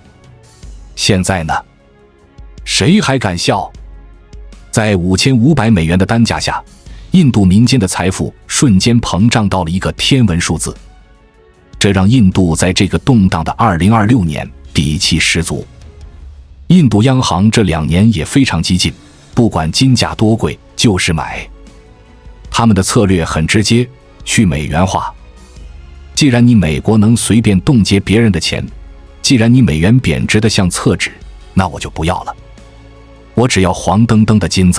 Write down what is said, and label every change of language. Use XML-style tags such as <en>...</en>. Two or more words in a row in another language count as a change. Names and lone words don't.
<zh>現在呢？誰還敢笑？在5500美元的單價下，印度民間的財富瞬間膨脹到了一個天文數字，這讓印度在這個動盪的2026年底氣十足。印度央行這2 年也非常激進，不管金價多貴就是買。他們的策略很直接，去美元化。既然你美國能隨便冻結別人的錢，既然你美元貶值的像廁紙，那我就不要了。我只要黃澄澄的金子。</zh>